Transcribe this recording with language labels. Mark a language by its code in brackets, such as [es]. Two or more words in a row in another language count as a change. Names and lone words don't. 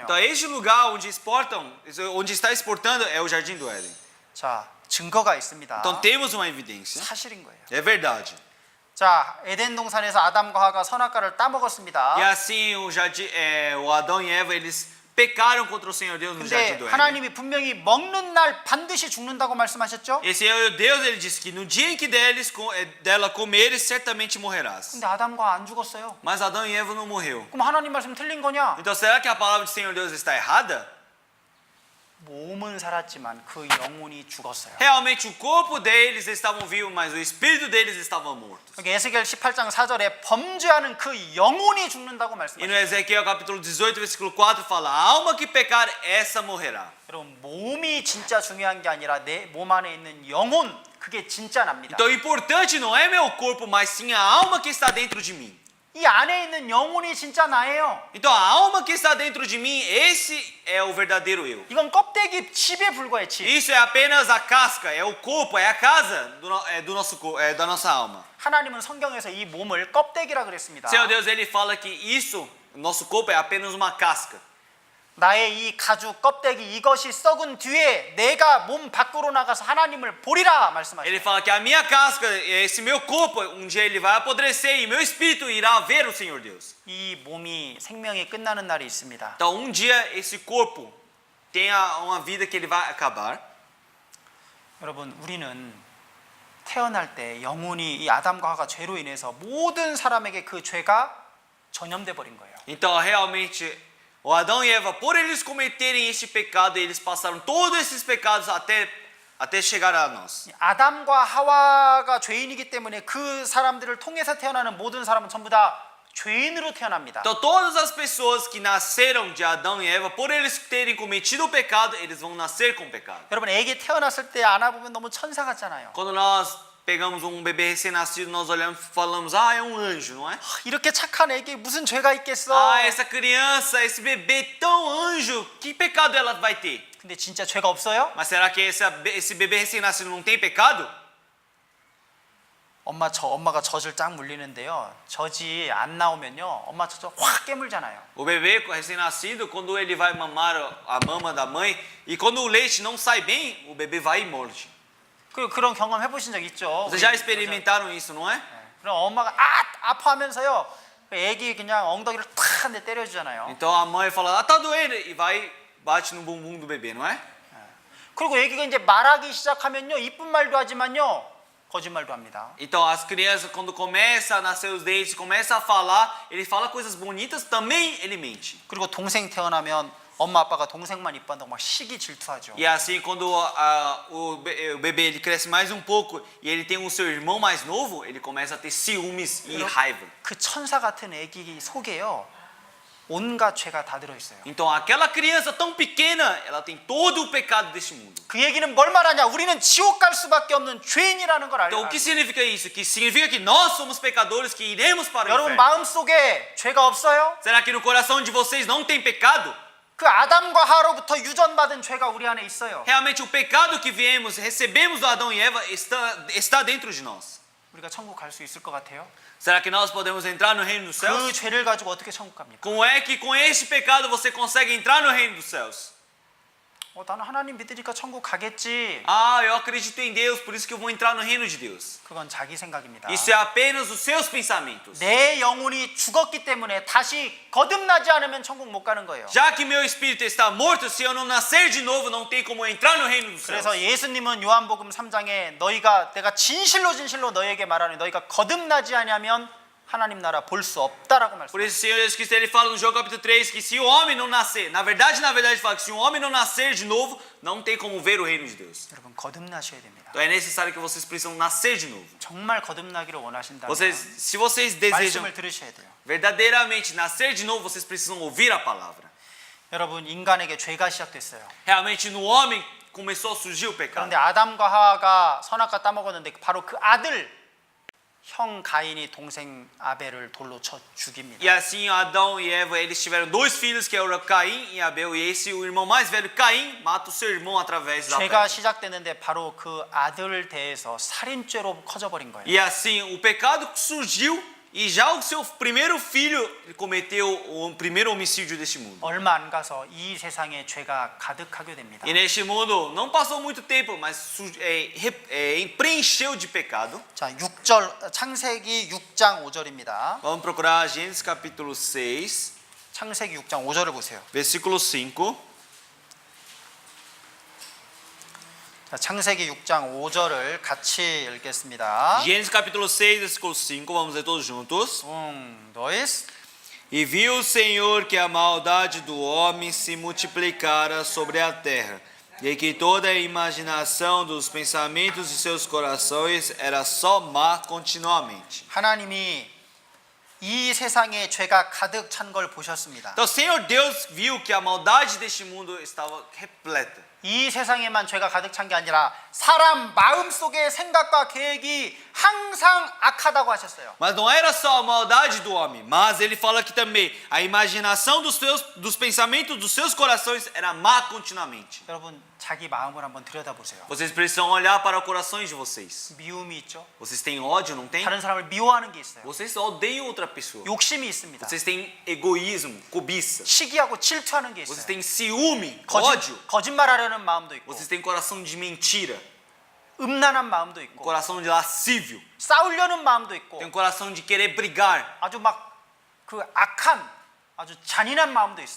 [pt] Então este lugar onde exportam, onde está exportando é o Jardim do Éden. [ko] 자, 증거가 있습니다. [pt] Então temos uma evidência. [ko] 사실인 거예요. [pt] É verdade. [ko] 자, 에덴 동산에서 아담과 하가 선악과를 따먹었습니다. [pt] E assim o Adão e Eva eles pecaram contra o Senhor Deus no Jardim [ko] 근데 [pt] do Éden. [ko] 하나님이 분명히 먹는 날 반드시 죽는다고 말씀하셨죠? [pt] Esse é o Deus, ele disse que no dia em que dela comeres, certamente morrerás. [ko] 근데 아담과 안 죽었어요. [pt] Mas Adão e Eva não morreu. [ko] 그럼 하나님 말씀 틀린 거냐? [pt] Então será que a palavra do Senhor Deus está errada? [ko] 몸은 살았지만 그 영혼이 죽었어요. [pt] Realmente o corpo deles estavam vivos, mas o espírito deles estava morto. [ko] 여기 에스겔 18장 4절에 범죄하는 그 영혼이 죽는다고 [pt] E no [ko] 말씀하셨어요. [pt] Ezequiel capítulo 18, versículo 4 fala: a alma que pecar, essa morrerá. [ko] 여러분 몸이 진짜 중요한 게 아니라 내 몸 안에 있는 영혼 그게 진짜 납니다. [pt] Então o importante não é meu corpo, mas sim a alma que está dentro de mim. [ko] 이 안에 있는 영혼이 진짜 나예요. [pt] Então a alma que está dentro de mim, esse é o verdadeiro eu. [ko] 이건 껍데기 칩에 불과해 칩. [pt] Isso é apenas a casca, é o corpo, é a casa da nossa alma. [ko] 하나님은 성경에서 이 몸을 껍데기라 그랬습니다. [pt] Senhor Deus, ele fala que isso, nosso corpo é apenas uma casca. [ko] 나의 이 가죽 껍데기 이것이 썩은 뒤에 내가 몸 밖으로 나가서 하나님을 보리라 말씀하셨어요. [pt] Ele fala que a minha casca, esse meu corpo, um dia ele vai apodrecer e meu espírito irá ver o Senhor Deus. [ko] 이 몸이 생명이 끝나는 날이 있습니다. [pt] Então um dia esse corpo tem uma vida que ele vai acabar. [ko] 여러분 우리는 태어날 때 영혼이 이 아담과 하가 죄로 인해서 모든 사람에게 그 죄가 전염돼 버린 거예요. [pt] Então realmente o Adão e Eva, por eles cometerem este pecado, eles passaram todos esses pecados até chegar a nós. [ko] 아담과 하와가 죄인이기 때문에 그 사람들을 통해서 태어나는 모든 사람은 전부 다 죄인으로 태어납니다. [pt] Então todas as pessoas que nasceram de Adão e Eva, por eles terem cometido o pecado, eles vão nascer com pecado. [ko] 여러분 애기 태어났을 때 안아보면 너무 천사 같잖아요. [pt] Quando nós pegamos um bebê recém-nascido, nós olhamos e falamos: ah, é um anjo, não é? [ko] 이렇게 착한 애기 무슨 죄가 있겠어? [pt] Ah, essa criança, esse bebê tão anjo, que pecado ela vai ter? [ko] 근데 진짜 죄가 없어요? [pt] Mas será que esse bebê recém-nascido não tem pecado? [ko] 엄마가 젖을 쫙 물리는데요. 젖이 안 나오면요. 엄마 젖을 확 깨물잖아요. [pt] O bebê recém-nascido, quando ele vai mamar a mama da mãe, e quando o leite não sai bem, o bebê vai e morde. [ko] 그런 경험 해보신 적 있죠? [pt] Vocês já experimentaram isso, não é? [ko] 그럼 엄마가 아파하면서요. 애기 그냥 엉덩이를 탁 한 대 때려주잖아요. [pt] Então a mãe fala: ah, tá doendo, e vai bate no bumbum do bebê, não é? [ko] 그리고 애기가 이제 말하기 시작하면요. 이쁜 말도 하지만요. 거짓말도 합니다. [pt] Então as crianças, quando começam a nascer os dentes, começam a falar, ele fala coisas bonitas, também ele mente. [ko] 그리고 동생 태어나면 엄마 아빠가 동생만 이뻐한다고 막 시기 질투하죠. [pt] E assim, quando o bebê ele cresce mais um pouco e ele tem o seu irmão mais novo, ele começa a ter ciúmes e raiva. [ko] 그 천사 같은 애기 속에요. 온갖 죄가 다 들어 있어요. [pt] Então aquela criança tão pequena, ela tem todo o pecado deste mundo. [ko] 그 얘기는 뭘 말하냐? 우리는 지옥 갈 수밖에 없는 죄인이라는 걸 [pt] Então o [ko] 알아요. [pt] que significa isso? Que significa que nós somos pecadores que iremos para o [ko] 여러분 [pt] inferno. [ko] 마음 속에 죄가 없어요? [pt] Será que no coração de vocês não tem pecado? [ko] 그 아담과 하와로부터 유전받은 죄가 우리 안에 있어요. [pt] Realmente o pecado que recebemos do Adão e Eva está dentro de nós. [ko] 우리가 천국 갈 수 있을 것 같아요? [pt] Será que nós podemos entrar no reino dos [ko] 그 [pt] céus? [ko] 죄를 가지고 어떻게 천국 갑니까? [pt] Como é que com este pecado você consegue entrar no reino dos céus? [ko] 나는 하나님 믿으니까 천국 가겠지. [pt] Ah, eu acredito em Deus, por isso que eu vou entrar no reino de Deus. [ko] 그건 자기 생각입니다. [pt] Isso é apenas os seus pensamentos. [ko] 내 영혼이 죽었기 때문에 다시 거듭나지 않으면 천국 못 가는 거예요. [pt] Já que meu espírito está morto, se eu não nascer de novo, não tem como entrar no reino dos céus. [ko] 그래서 예수님은 요한복음 3장에 내가 진실로 너희에게 말하니 너희가 거듭나지 않으면 하나님 나라 볼 수 없다라고 [pt] Por [ko] 말씀하셨어요. [pt] isso, o Senhor Jesus Cristo ele fala no João capítulo 3 que se o homem não nascer, na verdade, fala que se o homem não nascer de novo, não tem como ver o reino de Deus. [ko] 여러분 거듭나셔야 됩니다. [pt] Então é necessário que vocês precisam nascer de novo. [ko] 정말 거듭나기를 원하신다면 [pt] Se vocês desejam [ko] 말씀을 들으셔야 돼요. [pt] verdadeiramente nascer de novo, vocês precisam ouvir a palavra. [ko] 여러분 인간에게 죄가 시작됐어요. [pt] Realmente no homem começou a surgir o pecado. [ko] 그런데 아담과 하와가 선악과 따먹었는데 바로 그 아들 형 가인이 동생 아벨을 돌로 쳐 죽입니다. [pt] E assim Adão e Eva eles tiveram dois filhos que eram Caim e Abel e esse o irmão mais velho Caim mata o seu irmão através da [ko] 죄가 [pt] pedra. [ko] 시작됐는데 바로 그 아들 대해서 살인죄로 커져버린 거예요. [pt] E assim o pecado surgiu e já o seu primeiro filho cometeu o primeiro homicídio deste mundo. [ko] 얼마 안 가서 이 세상에 죄가 가득하게 됩니다. [pt] E neste mundo não passou muito tempo, mas preencheu de pecado. [ko] 자, 6절 창세기 6장 5절입니다. [pt] Vamos procurar Gênesis capítulo 6, [ko] 창세기 6장 5절을 보세요. [pt] versículo 5. [ko] 자, 창세기 6장 5절을 같이 읽겠습니다. [pt] Gênesis capítulo 6, versículo 5, vamos ler todos juntos. dois. E viu o Senhor que a maldade do homem se multiplicara sobre a terra, e que toda a imaginação dos pensamentos de seus corações era só má continuamente. [ko] 하나님이 이 세상에 죄가 가득 찬 걸 보셨습니다. [pt] Então o Senhor Deus viu que a maldade deste mundo estava repleta. [ko] 이 세상에만 죄가 가득 찬 게 아니라 사람 마음속의 생각과 계획이 항상 악하다고 하셨어요. [pt] Mas não era só a maldade do homem, mas ele fala que também a imaginação dos pensamentos dos seus corações era má continuamente. [ko] 여러분 자기 마음을 한번 들여다보세요. [pt] Vocês precisam olhar para os corações de vocês. [ko] 미움이 있죠. [pt] Vocês têm ódio, não tem? [ko] 다른 사람을 미워하는 게 있어요. [pt] Vocês odeiam outra pessoa. [ko] 욕심이 있습니다. [pt] Vocês têm egoísmo, cobiça. [ko] 시기하고 질투하는 게 [pt] Vocês [ko] 있어요. [pt] têm ciúme, ódio. [ko] 거짓말하려는 마음도 있고 [pt] Vocês têm coração de mentira, [ko] 음란한 마음도 있고 [pt] coração de lascívio. [ko] 싸우려는 마음도 있고 [pt] Tem coração de querer brigar. [ko] 아주 막 그 악한 아주 잔인한 마음도 있어요.